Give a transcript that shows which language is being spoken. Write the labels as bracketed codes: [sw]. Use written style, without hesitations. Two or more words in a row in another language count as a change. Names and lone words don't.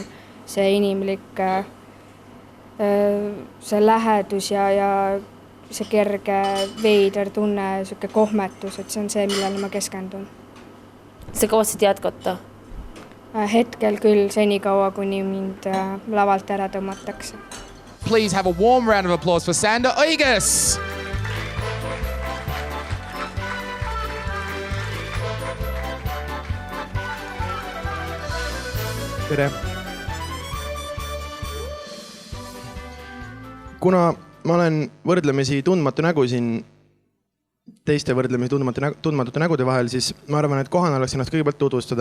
[et] See inimlik, see lähedus ja see kerge veider tunne, selline kohmetus, et see on see, millele ma keskendun. Sa kavatsid jätkata? Hetkel küll, senikaua, kuni mind lavalt ära tõmmatakse. [en] Please have a warm round of applause for Sander Oigas. [et] Tere. Kuna ma olen võrdlemisi tundmatu nägu siin teiste võrdlemisi tundmatute nägude vahel, siis ma arvan, et kohane oleks ennast kõigepealt tutvustada.